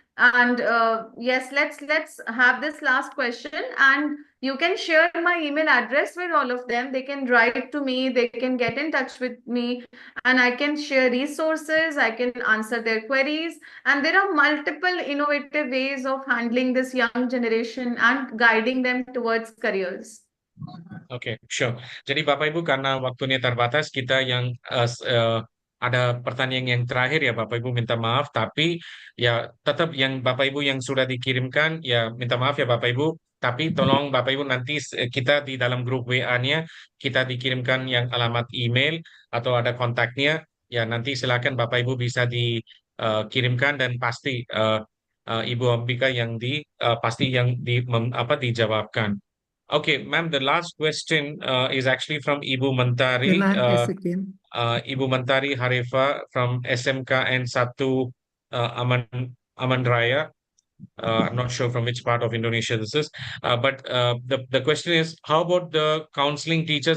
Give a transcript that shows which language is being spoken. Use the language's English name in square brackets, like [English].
[English] And yes, let's have this last question, and you can share my email address with all of them. They can write to me, they can get in touch with me, and I can share resources, I can answer their queries. And there are multiple innovative ways of handling this young generation and guiding them towards careers. Oke, sure. [Indonesian] Jadi Bapak Ibu karena waktunya terbatas, kita yang ada pertanyaan yang terakhir ya Bapak Ibu minta maaf, tapi ya tetap yang Bapak Ibu yang sudah dikirimkan ya minta maaf ya Bapak Ibu, tapi tolong Bapak Ibu nanti kita di dalam grup WA-nya kita dikirimkan yang alamat email atau ada kontaknya, ya nanti silakan Bapak Ibu bisa dikirimkan dan pasti Ibu Ambika yang pasti yang dijawabkan. [English] Okay, ma'am, the last question is actually from Ibu Mentari. Can I ask again? Ibu Mentari Harifa from SMKN 1 Aman Raya. I'm not sure from which part of Indonesia this is. But the question is, how about the counseling teachers?